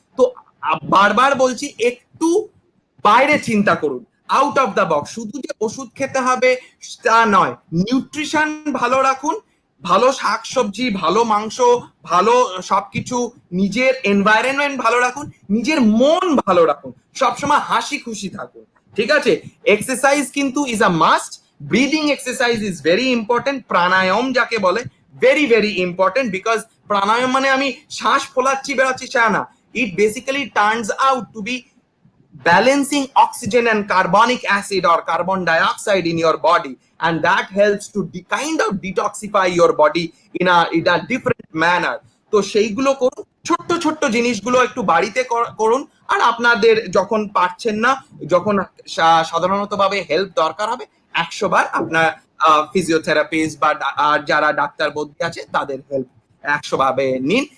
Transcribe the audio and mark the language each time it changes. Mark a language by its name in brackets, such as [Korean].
[Bangla] তো বারবার বলছি, একটু বাইরে চিন্তা করুন, আউট অফ দা বক্স। শুধু যে ওষুধ খেতে হবে তা নয়, নিউট্রিশন ভালো রাখুন, ভালো শাকসবজি, ভালো মাংস, ভালো সবকিছু, নিজের এনভায়রনমেন্ট ভালো রাখুন, নিজের মন ভালো রাখুন, সবসময় হাসি খুশি থাকুন, ঠিক আছে? [English] exercise কিন্তু is a must, breathing exercise is very important, [Bangla] প্রাণায়াম যাকে বলে [English] very very important, because [Bangla] প্রাণায়াম মানে আমি শ্বাস ফোলাচ্ছি বেরোচ্ছি তা না, [English] it basically turns out to be balancing oxygen and carbonic acid or carbon dioxide in your body, and that helps to kind of detoxify your body in a different manner. [Bangla] তো সেইগুলো করুন, ছোট্ট ছোট্ট জিনিসগুলো একটু বাড়িতে করুন, আর আপনাদের যখন পারছেন না, যখন সাধারণত ভাবে হেল্প দরকার হবে, 100 বার আপনার ফিজিওথেরাপিস্ট বা যারা ডাক্তার বৈদ্য আছে তাদের হেল্প 100 ভাবে নিন।